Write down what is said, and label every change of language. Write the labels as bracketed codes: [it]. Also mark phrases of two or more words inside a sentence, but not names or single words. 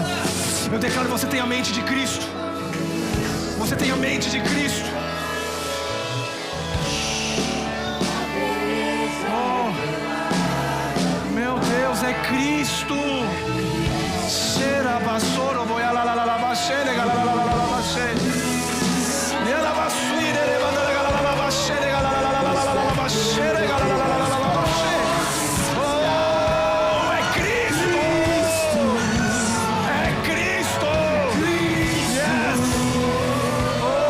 [pt] Eu declaro que você tem a mente de Cristo. Você tem a mente de Cristo. Deus é Cristo. Será basoro boia la la la la bashere la la la la la bashere. Ela basure levanta la la la bashere la la la la la bashere la la la la la bashere. Oh, é Cristo. É Cristo. Yes. Oh.